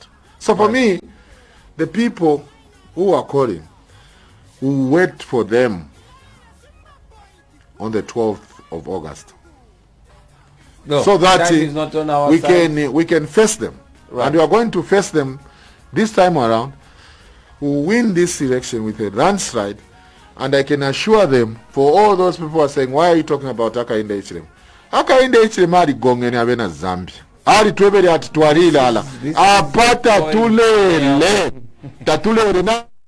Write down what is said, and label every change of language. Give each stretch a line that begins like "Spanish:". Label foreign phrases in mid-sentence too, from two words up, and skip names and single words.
English: So for me, the people who are calling, we wait for them on the 12th of August. No, so that is not on our we side. can face them. Right. And we are going to face them this time around. We'll win this election with a landslide. And I can assure them, for all those people who are saying, why are you talking about Hakahinde Hichilema?
Bemba: Hakahinde Hichilema ali gongeni avena Zambia. Ali twebele ati twarilala. Apata tulele. Tatulele na.